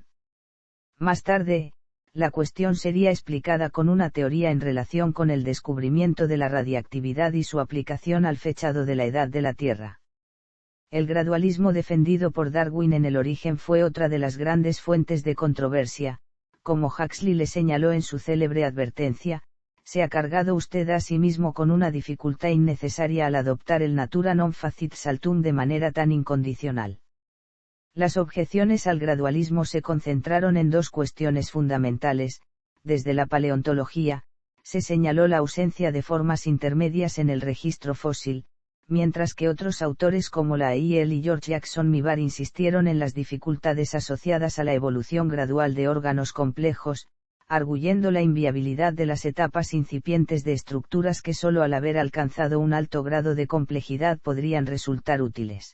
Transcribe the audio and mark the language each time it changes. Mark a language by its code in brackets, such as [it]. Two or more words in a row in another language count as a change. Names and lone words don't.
[es] Más tarde, la cuestión sería explicada con una teoría en relación con el descubrimiento de la radiactividad y su aplicación al fechado de la edad de la Tierra. El gradualismo defendido por Darwin en el origen fue otra de las grandes fuentes de controversia, como Huxley le señaló en su célebre advertencia: se ha cargado usted a sí mismo con una dificultad innecesaria al adoptar el [la] natura non facit saltum [es] de manera tan incondicional. Las objeciones al gradualismo se concentraron en dos cuestiones fundamentales. Desde la paleontología, se señaló la ausencia de formas intermedias en el registro fósil, mientras que otros autores como Lyell y George Jackson Mivart insistieron en las dificultades asociadas a la evolución gradual de órganos complejos, arguyendo la inviabilidad de las etapas incipientes de estructuras que solo al haber alcanzado un alto grado de complejidad podrían resultar útiles.